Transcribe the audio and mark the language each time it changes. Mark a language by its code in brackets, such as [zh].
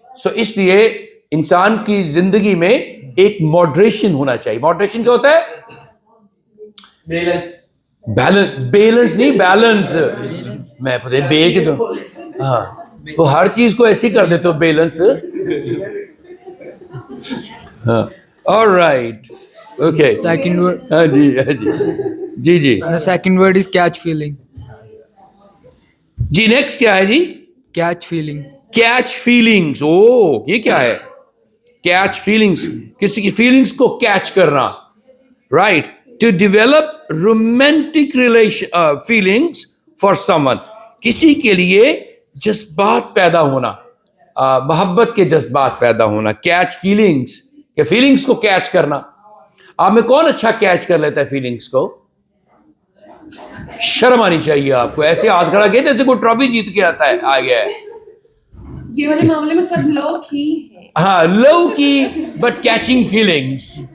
[ur] سو اس لیے انسان کی زندگی میں ایک ماڈریشن ہونا چاہیے. ماڈریشن کیا ہوتا ہے؟ بیلنس نہیں, بیلنس. میں پتہ نہیں بے کے تو ہاں وہ ہر چیز کو ایسے کر دیتے ہو بیلنس. [en] ہاں alright okay. Second word. [ur] ہاں جی جی. [en] And the second word is catch feeling. [ur] جی next کیا ہے جی؟ [en] Catch feeling. [ur] Catch feelings. او یہ کیا ہے؟ کیچ فیلنگس, کسی کی فیلنگس کو کیچ کرنا. Right. [en] to develop romantic relation feelings for someone, [ur] کسی کے لیے جذبات پیدا ہونا, محبت کے جذبات پیدا ہونا. کیچ فیلنگس, کہ فیلنگس کو کیچ کرنا. آپ میں کون اچھا کیچ کر لیتا ہے فیلنگس کو؟ شرم آنی چاہیے آپ کو. ایسے ہاتھ کھڑا کیا جیسے کوئی ٹرافی جیت کے آتا ہے, آ گیا ہے. یہ والے معاملے میں سب لو کی ہے. [en] ہاں لو کی, but catching feelings.